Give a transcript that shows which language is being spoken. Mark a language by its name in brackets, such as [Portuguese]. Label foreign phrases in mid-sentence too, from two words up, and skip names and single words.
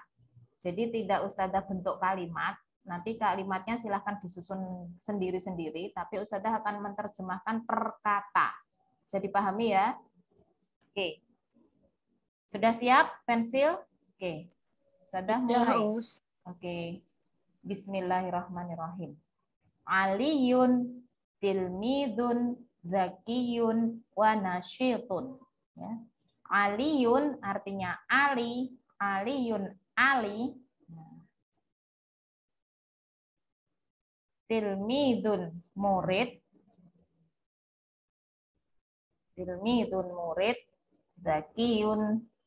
[Indonesian] Jadi tidak Ustadzah bentuk kalimat, nanti kalimatnya silahkan disusun sendiri-sendiri, tapi Ustadzah akan menerjemahkan per kata. Bisa dipahami ya? Oke. Sudah siap pensil? Oke. Ustadzah mulai. Oke. [Arabic] بسم الله الرحمن الرحيم. علي تلميذ ذكي ونشيط. [Indonesian] Ya. Aliyun artinya Ali, Aliyun Ali. Tilmidun murid, tilmidun murid, zakiyun.